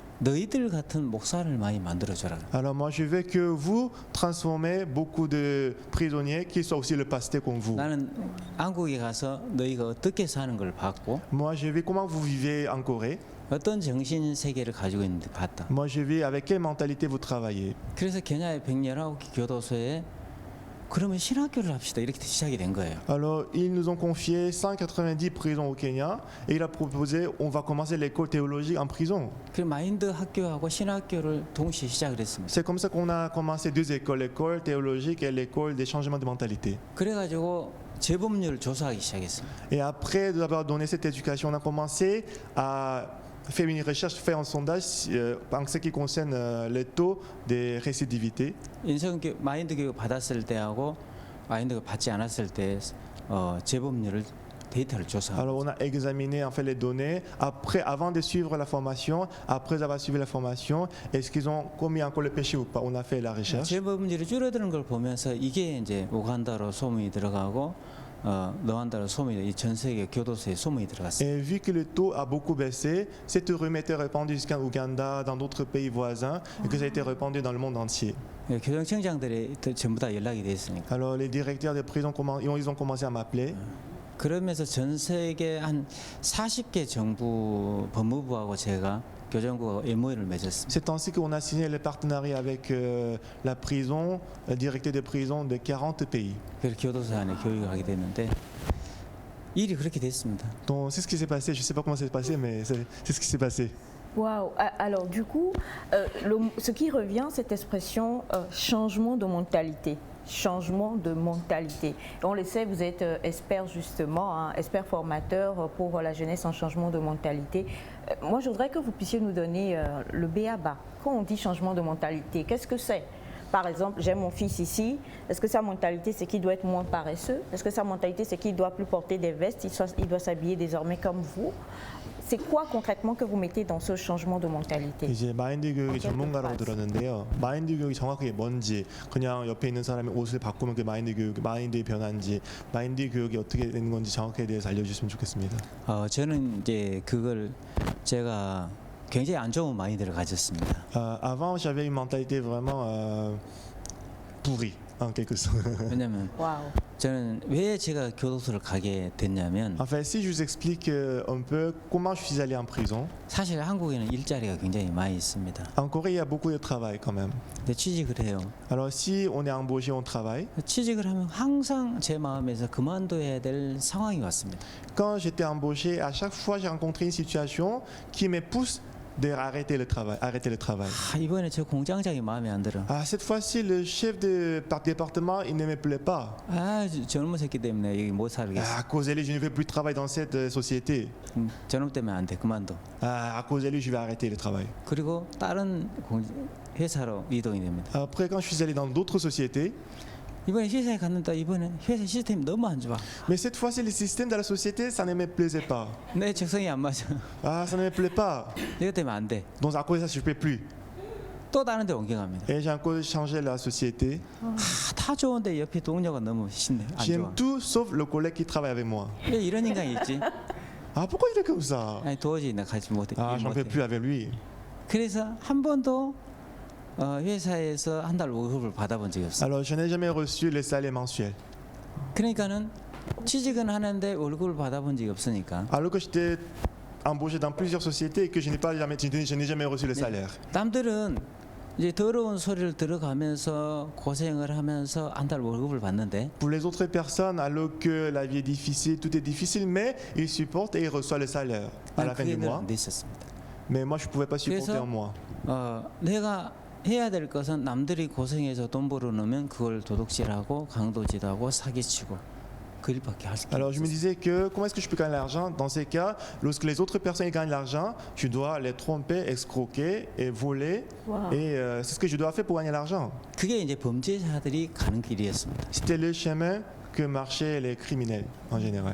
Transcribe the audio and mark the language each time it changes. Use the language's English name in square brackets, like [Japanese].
[Korean] 너희들 같은 목사를 많이 만들어줘라. [French] Alors moi je veux que vous transformez beaucoup de prisonniers qui soient aussi le pasteur comme vous. [Korean] 나는 한국에 가서 너희가 어떻게 사는 걸 봤고 [French] Moi je vais comment vous vivez en Corée. [Korean] 어떤 정신 세계를 가지고 있는지 봤다. [French] Moi je vais avec quelle mentalité vous travaillez. [Korean] 그래서 케냐의 119개 교도소에 그러면 신학교를 합시다 이렇게 시작이 된 거예요. [French] Alors ils nous ont confié 190 prisons au Kenya et il a proposé on va commencer l'école théologique en prison. [Korean] 그 마인드 학교하고 신학교를 동시에 시작을 했습니다. [French] C'est comme ça qu'on a commencé deux écoles, l'école théologique et l'école des changements de mentalité. [Korean] 그래가지고 재범률을 조사하기 시작했습니다. [French] Et après d'avoir donné cette éducation, on a commencé à faire une recherche, faire un sondage en ce qui concerne le taux de récidivité. [Korean] 마인드 교육 받았을 때하고 마인드 교육 받지 않았을 때 재범률을 데이터를 조사하고. [French] Alors on a examiné en fait les données après, avant de suivre la formation, après avoir suivi la formation, est-ce qu'ils ont commis encore le péché ou pas? On a fait la recherche. [Korean] 재범률이 줄어드는 걸 보면서 이게 이제 우간다로 소문이 들어가고. 노안다로 소문이 이 전 세계 교도소에 소문이 들어갔어요. [French] Et vu que le taux a beaucoup baissé, cette rumeur était répandue jusqu'en Ouganda, dans d'autres pays voisins, et que ça a été répandu dans le monde entier. [Korean] 교정청장들이 전부 다 연락이 돼 있으니까. [French] Alors les directeurs des prisons ils ont commencé à m'appeler. [Korean] 그러면서 전 세계 한 40개 정부 법무부하고 제가 교정부가 MOU를 맺었습니다. [French] C'est ainsi qu'on a signé le partenariat avec la prison, le directeur des prisons de 40 pays. [Korean] 그래서 교도소 안에 교육을 하게 됐는데 일이 그렇게 됐습니다. [French] Donc c'est ce qui s'est passé. Je sais pas comment c'est passé, mais c'est ce qui s'est passé. Waouh. Alors du coup, ce qui revient, cette expression changement de mentalité. Changement de mentalité. On le sait, vous êtes expert justement, expert formateur pour la jeunesse en changement de mentalité. Moi, je voudrais que vous puissiez nous donner le b.a.-ba. Quand on dit changement de mentalité, qu'est-ce que c'est? Par exemple, j'ai mon fils ici. Est-ce que sa mentalité, c'est qu'il doit être moins paresseux? Est-ce que sa mentalité, c'est qu'il ne doit plus porter des vestes? Il doit s'habiller désormais comme vous? C'est quoi concrètement que vous mettez dans ce changement de mentalité? [Korean] 이제 마인드 교육의 전문가라고 들었는데요. 마인드 교육이 정확하게 뭔지, 그냥 옆에 있는 사람이 옷을 바꾸면 그 마인드의 변화인지, 마인드 교육이 어떻게 되는 건지 정확하게 대해서 알려주셨으면 좋겠습니다. 저는 이제 그걸 제가 굉장히 안 좋은 마인드를 가졌습니다. [French] Avant, j'avais une mentalité vraiment pourrie. En quelque sorte. [Korean] 왜냐면 저는 왜 제가 교도소를 가게 됐냐면 [French] En fait, si je vous explique un peu comment je suis allé en prison. [Korean] 사실 한국에는 일자리가 굉장히 많이 있습니다. [French] En Corée, il y a beaucoup de travail quand même. [Korean] 근데 취직을 해요. [French] Alors si on est embauché, on travaille. [Korean] 취직을 하면 항상 제 마음에서 그만둬야 될 상황이 왔습니다. [French] Quand j'étais embauché, à chaque fois j'ai rencontré une situation qui me pousse d'arrêter le travail. [Korean] 이번에 저 공장장이 마음에 안 들어. [French] Cette fois-ci, le chef de département, il ne me plaît pas. [Korean] 저놈 새끼 때문에 여기 못 살겠어. [French] À cause de lui, je ne veux plus travailler dans cette société. [Korean] 저놈 때문에 안 돼. 그만둬. [French] À cause de lui, je vais arrêter le travail. [Korean] 그리고 다른 회사로 이동이 됩니다. [French] Après, quand je suis allé dans d'autres sociétés. [Korean] 이번에 회사에 갔는데 이번에 회사 시스템이 너무 안 좋아. [French] Mais cette fois-ci, le système de la société, ça ne me plaisait pas. [Korean] 내 적성이 안 맞아. [French] Ça ne me plaît pas. [Korean] 이것 때문에 안 돼. [French] Donc à cause de ça, je ne peux plus. [Korean] 또 다른 데 옮겨갑니다. [French] Et j'ai encore changé la société. [Korean] 다 좋은데 옆에 동료가 너무 신내. 안 [French] J'aime [Korean] 좋아. [French] tout sauf le collègue qui travaille avec moi. [Korean] 왜 이런 인간이 있지? [French] Pourquoi il est comme ça? [Korean] 아니 도저히 나 같이 못해. [French] J'en peux plus avec lui. [Korean] 그래서 한 번도 회사에서 한 달 월급을 받아본 적이 없어요. [French] Alors je n'ai jamais reçu le salaire mensuel. [Korean] 그러니까는 취직은 하는데 월급을 받아본 적이 없으니까. [French] Alors que j'étais embauché dans plusieurs sociétés et que je n'ai jamais reçu le salaire. [Korean] 남들은 이제 더러운 소리를 들어가면서 고생을 하면서 한 달 월급을 받는데. [French] Pour les autres personnes, alors que la vie est difficile, tout est difficile, mais ils supportent et ils reçoivent le salaire à la fin du mois. Mais moi, je ne pouvais pas supporter un mois. [Korean] 내가 해야 될 것은 남들이 고생해서 돈 벌어놓으면 그걸 도둑질하고 강도질하고 사기치고 그 일밖에 할 수 없어요. [French] Alors je me disais que comment est-ce que je peux gagner l'argent? Dans ces cas, lorsque les autres personnes gagnent l'argent, je dois les tromper, escroquer et voler. Wow. Et c'est ce que je dois faire pour gagner l'argent. [Korean] 그게 이제 범죄자들이 가는 길이었습니다. [French] C'était le chemin que marchaient les criminels en général.